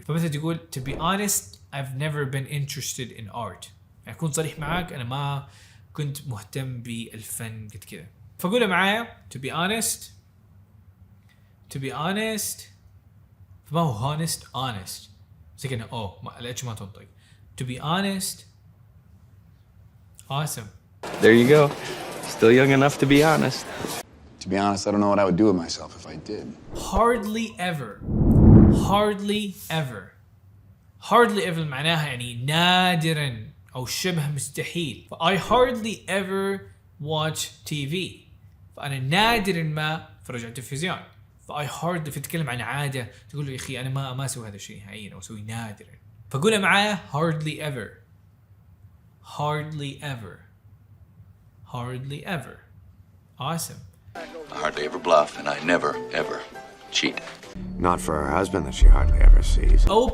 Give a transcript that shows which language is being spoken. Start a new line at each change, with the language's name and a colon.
Arabic: فمثلا تقول
English: to be honest I've never been interested in art،
Arabic: يعني اكون صريح معاك انا ما كنت مهتم بالفن قد كذا. فقولها معايا
English: to be honest
Arabic: فما هو honest زي كذا الاتش ما تنطق.
English: to be honest. Awesome. There you go. Still young enough to be honest. To be honest, I don't know what I would do with myself if I did. hardly ever
Arabic: معناها يعني نادرا أو شبه مستحيل.
English: I hardly ever watch TV،
Arabic: فأنا نادرا ما أتفرج على التلفزيون.
English: I hardly
Arabic: تتكلم عن عادة، تقول له يا أخي أنا ما أسوي هذا الشيء نهائيا أو أسوي نادرا. فقولها معايا
English: hardly ever. Awesome. I hardly ever bluff, and I never, ever cheat. Not for her husband that she hardly ever sees.